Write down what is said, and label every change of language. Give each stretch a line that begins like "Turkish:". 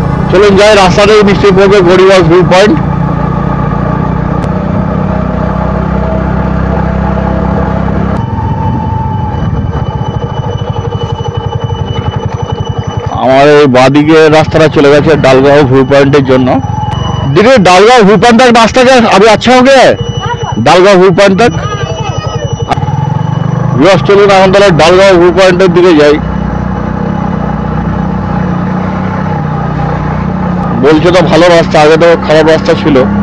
Bangla: চলুন যাই, রাস্তাতেই নিশ্চয়ই পড়বে গড়িবাস ভিউ পয়েন্ট। আমার এই বাঁদিকে রাস্তাটা চলে গেছে ডালগাঁও ভিউ পয়েন্টের জন্য।
Hindi: দিদি, डालगांव व्यू पॉइंट तक रास्ता क्या अभी अच्छा हो गया है? डालगांव व्यू पॉइंट तक
Bangla: চলুন এখন তাহলে ডালগাঁও ভিউ পয়েন্টের দিকে যাই। বলছে তো ভালো রাস্তা, আগে তো খারাপ রাস্তা ছিল।